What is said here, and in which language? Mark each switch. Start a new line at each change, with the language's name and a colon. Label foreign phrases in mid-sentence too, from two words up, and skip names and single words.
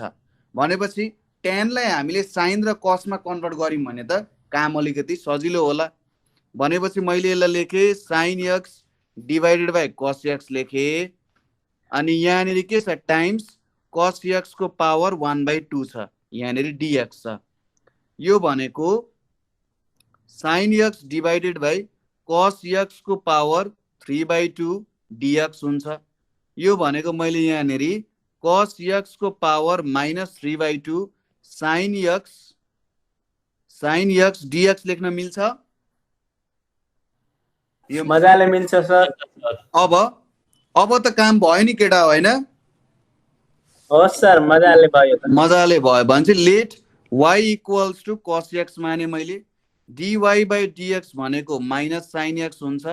Nepali: भनेपछि tan लाई हामीले sin र cos मा कन्भर्ट गर्यौं भने त काम अलिकति सजिलो होला। भनेपछि मैले यसलाई लेखे
English: sin x divided by cos x
Nepali: लेखे अनि यहाँनेरि के छ
English: times cos x
Nepali: को पावर 1/2 छ, यहाँनेरि dx छ। यो भनेको
English: sin x divided by cos x
Nepali: को पावर 3/2 dx हुन्छ। यो भनेको मैले यहाँनेरि cos x को
English: power minus 3/2 sin x dx
Nepali: लेख्न मिल्छ, यो मजाले मिल्छ सर। अब त काम भयो नि केटा, होइन? होस् सर, मजाले भयो त। मजाले भयो भने चाहिँ
English: let y equals to cos x
Nepali: माने मैले,
English: dy by dx
Nepali: भनेको
English: minus sin x
Nepali: हुन्छ।